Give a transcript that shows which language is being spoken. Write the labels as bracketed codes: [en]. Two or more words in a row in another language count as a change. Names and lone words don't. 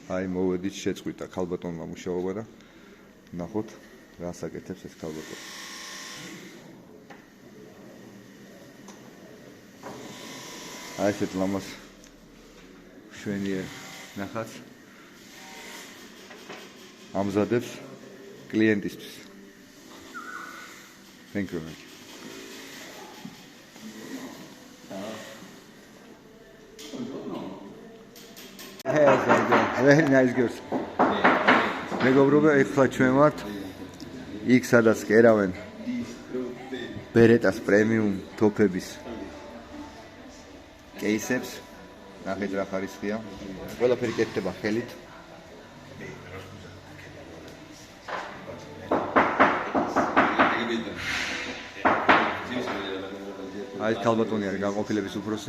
[ka] აი მოვედით შეწყვიტა ქალბატონმა მუშაობა და ნახოთ რას აკეთებს ეს ქალბატონი. აი ესეთ ლამას შვენიერ ნახած ამზადებს კლიენტისთვის. [en] Thank you very much. Very nice girls. [ka] მეგობრებო, ეხლა ჩვენ ვართ იქ სადაც კერავენ ბერეტას პრემიუმ ტოფების კეისებს. ნახეთ რა ხარისხია. ყველაფერი კეთდება ხელით. აი ეს ქალბატონი არის განყოფილების უფროსი.